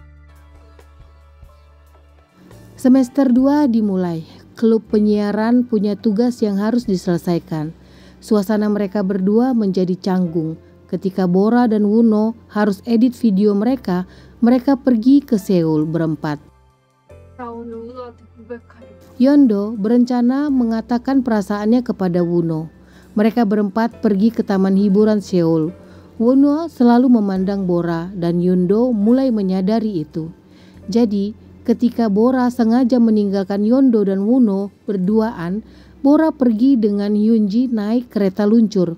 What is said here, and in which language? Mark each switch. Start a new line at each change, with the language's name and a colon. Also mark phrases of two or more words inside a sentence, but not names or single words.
Indonesian: Semester 2 dimulai. Klub penyiaran punya tugas yang harus diselesaikan. Suasana mereka berdua menjadi canggung. Ketika Bora dan Woo-no harus edit video mereka pergi ke Seoul berempat.
Korean: 나 오늘 우노한테 고백하려고.
Indonesian: Yeondu berencana mengatakan perasaannya kepada Woo-no. Mereka berempat pergi ke taman hiburan Seoul. Woo-no selalu memandang Bora dan Yeondu mulai menyadari itu. Jadi, ketika Bora sengaja meninggalkan Yeondu dan Woo-no berduaan, Bora pergi dengan Hyunji naik kereta luncur.